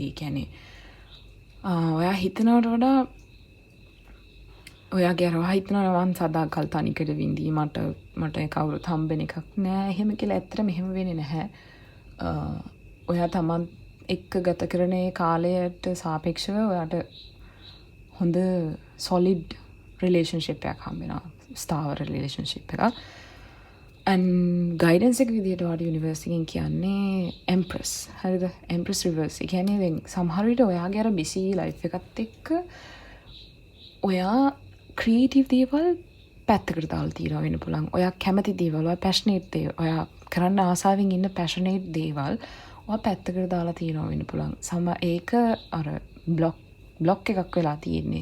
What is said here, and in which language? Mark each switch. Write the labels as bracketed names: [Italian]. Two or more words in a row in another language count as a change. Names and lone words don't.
[Sinhala] කියන්නේ ඔයා හිතනවට වඩා ඔයාගේ අරවා හිතනවා මං සදාකල් තනිකර විඳී මට කවුරුත් හම්බෙන එකක් නෑ එහෙම කියලා. ඇත්තට මෙහෙම වෙන්නේ නැහැ. ඔයා තමන් එක්ක ගත කරන කාලයට සාපේක්ෂව ඔයාට හොඳ [English] solid relationship [Sinhala] එකක් හම්බෙනවා. ස්ථාවර රිලේෂන්ෂිප් එකක්. [English] and guidance [Sinhala] එක විදිහට ඔයාට යුනිවර්ස් එකෙන් කියන්නේ empress. හරිද? [English] empress reverse. [Sinhala] ඒ කියන්නේ දැන් සමහර විට ඔයාගේ අර [English] busy life [Sinhala] එකත් එක්ක ඔයා ක්‍රියේටිව් දේවල් පැත්තකට දාලා තියනවා වෙන්න පුළුවන්. ඔයා කැමති දේවල්, ඔයා පැෂනේට් දේවල්, ඔයා කරන්න ආසාවෙන් ඉන්න පැෂනේට් දේවල් ඔයා පැත්තකට දාලා තියනවා වෙන්න පුළුවන්. ඒක අර බ්ලොක් එකක් වෙලා තියෙන්නේ.